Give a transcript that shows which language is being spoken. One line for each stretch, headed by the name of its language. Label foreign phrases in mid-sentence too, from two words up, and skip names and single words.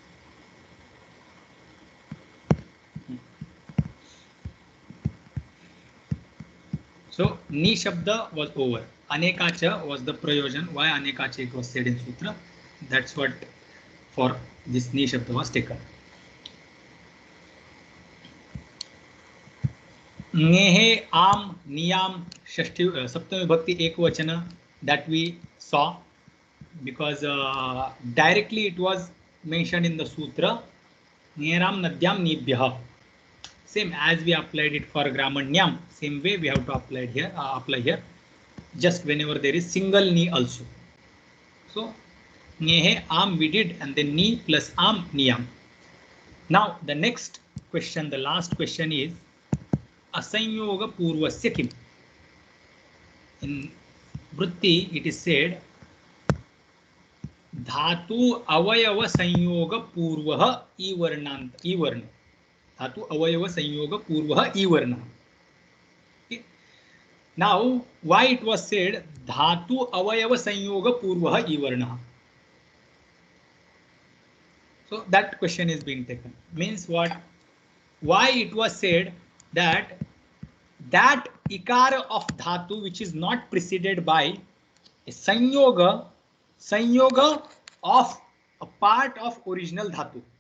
English: So
Sanskrit: ni shabda
English: was over. Anekacha was the prayojan. Why anekacha it was said in sutra? That's what for this
Sanskrit: ni shabda
English: was taken.
Sanskrit: Nehe am niyam shashti saptami bhakti ekvachana
English: that we saw, because directly it was mentioned in the sutra.
Sanskrit: Neram nadyam nibhyah.
English: Same as we applied it for gramanyam, same way we have to apply here. Just whenever there is single ni also. So
Sanskrit: nehe am
English: we did, and then ni plus
Sanskrit: am niyam.
English: Now the next question, the last question is
Sanskrit: asanyoga purvasya kim.
English: In Vritti it is said
Sanskrit: dhatu avayava sanyoga purvah ivarnant ivarna. Dhatu avayava sanyoga purvah ivarna.
English: Okay. Now why it was said
Sanskrit: dhatu avayava sanyoga purvah ivarna?
English: So that question is being taken. Means what? Why it was said that ikara of dhatu which is not preceded by a sanyoga of a part of original dhatu.